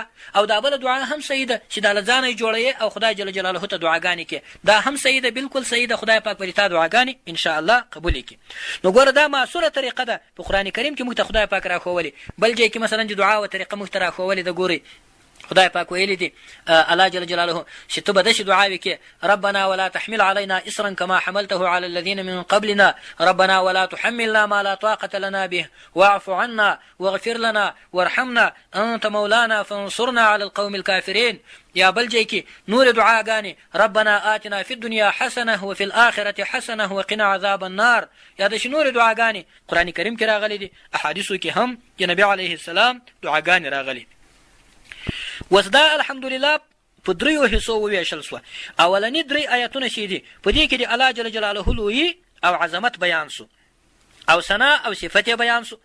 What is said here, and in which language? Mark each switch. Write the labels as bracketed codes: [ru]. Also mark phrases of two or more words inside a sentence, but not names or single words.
[ps] او دا بله دعا هم صحیح ده چې دا له ځانه یې جوړوې او خدای [ar] جل جلاله [ps] ته دعاګانې کې، دا هم صحیح ده، بالکل صحیح ده. خدای پاک به تا دعاګانې انشاءالله قبول کړي. نو ګوره دا معصوره طریقه ده په قرآن کریم کې موږ ته خدای پاک راښولي. بل ځای کې مثلا د دعا و طریقه موږ ته راښولې ده. ګورئ خدای پاک ویلی دی الله [ar] جل جلاله [ps] چې ته به داسې دعاوې کې [ar] ربنا ولا تحمل علينا اصرا كما حملته على الذين من قبلنا ربنا ولا تحملنا ما لا طاقة لنا به واعف عنا واغفر لنا وارحمنا انت مولانا فانصرنا على القوم الكافرين. [ps] یا بل ځای کې نور دعاګانې [ar] ربنا آتنا في الدنيا حسنه وفي الآخرة حسنه وقنا عذاب النار. [ps] یا د نور دعاګانې قرآن کریم کې راغلي دي، احادیثو کې هم چې نبی [ar] علیه السلام [ps] دعاګانې راغلي. وس دا الحمدلله په دریو حصو وویشل سوه. اولني درې آیتونه چې دي په دې کې د الله [ar] جل جلاله [ps] لویي او عظمت بیان سو او ثنا او صفت بیان سو.